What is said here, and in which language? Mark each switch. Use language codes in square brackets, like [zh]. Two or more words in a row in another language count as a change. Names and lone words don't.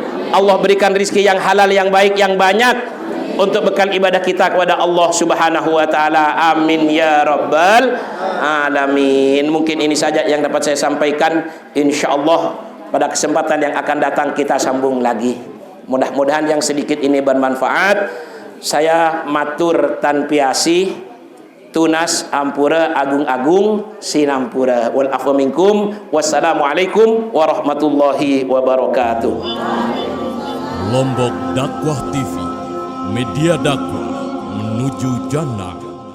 [id] Allah berikan rizki yang halal, yang baik, yang banyak untuk bekal ibadah kita kepada Allah [ar] سبحانه وتعالى. آمين يا رب العالمين. [id] Mungkin ini saja yang dapat saya sampaikan. Insyaallah pada kesempatan yang akan datang kita sambung lagi. Mudah-mudahan yang sedikit ini bermanfaat. [sas] Saya matur tanpiasi, tunas ampura agung-agung sinampura. [ar] والعفو منكم. والسلام عليكم ورحمة الله وبركاته. [id] Lombok Dakwah TV, media dakwah menuju jannah.